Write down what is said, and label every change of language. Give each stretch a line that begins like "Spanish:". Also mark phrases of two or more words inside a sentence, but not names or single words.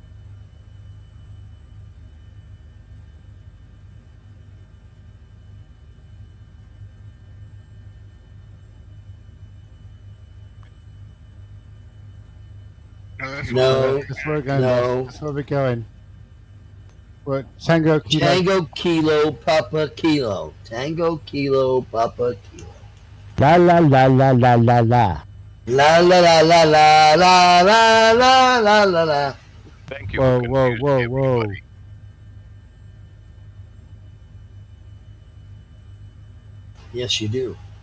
English: No, That's where we're going. no. That's where we're going. What? Tango Kilo. Tango Kilo Papa Kilo. Tango Kilo Papa Kilo. La la la la la la la. La la la la la la la la la la la. Thank you Whoa, for whoa, confusing whoa, everybody. whoa. Yes, you do.